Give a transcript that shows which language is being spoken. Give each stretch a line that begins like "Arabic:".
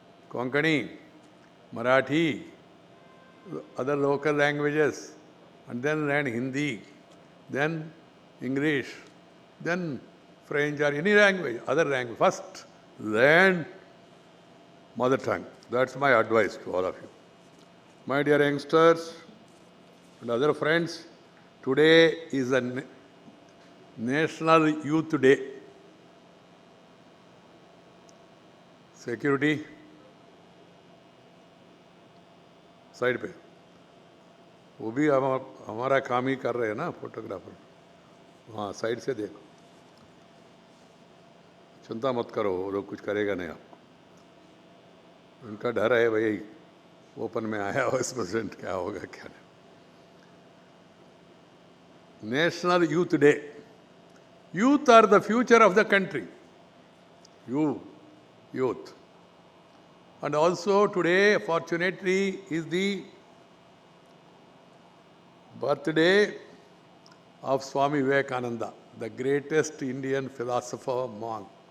English: Konkani, Marathi, other local languages, and then learn Hindi, then English, then French or any language, other language. First, learn mother tongue. That's my advice to all of you. My dear youngsters and other friends, today is a National Youth Day.
Hindi: Security, side पे वो भी हमारा काम ही कर रहे हैं ना, photographer. हाँ, साइड से देखो, चिंता मत करो, वो लोग कुछ करेगा नहीं आपको. उनका डर है भाई ओपन में आया वाइस प्रेसिडेंट, क्या होगा क्या नहीं.
English: National youth day. Youth are the future of the country. Youth. And also today, fortunately, is the birthday of Swami Vivekananda, the greatest Indian philosopher monk.